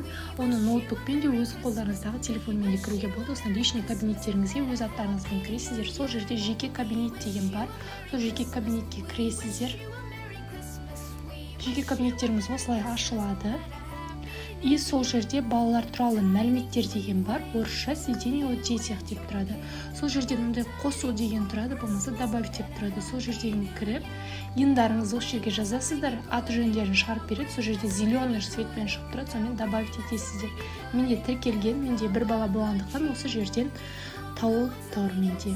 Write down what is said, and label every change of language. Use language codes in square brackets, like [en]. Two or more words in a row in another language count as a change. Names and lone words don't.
[kk] Оны ноутбукпен де өз қолдарыңыздағы телефонмен де кіруге болады. Осыдан [ru] личный кабинеттеріңізге [kk] өз аттарыңызбен кіресіздер. Сол жерде жеке кабинет деген бар. Сол жеке кабинетке кіресіздер. Жеке кабинеттеріңіз осылай ашылады. И сол жерде балалар туралы мәліметтер деген бар. Орысша [ru] сведения о детях [kk] деп тұрады. Сол жерде мындай қосу деген тұрады, болмаса добавить деп тұрады. Сол жерден кіріп, ендарыңызды осы жерге жазасыздар, аты жөндерін шығарып береді. Сол жерде [ru] зеленый цветпен [kk] шығып тұрады, сонымен добавить етесіздер. Менде тіркелген, менде бір бала болғандықтан осы жерден тауып тұр менде.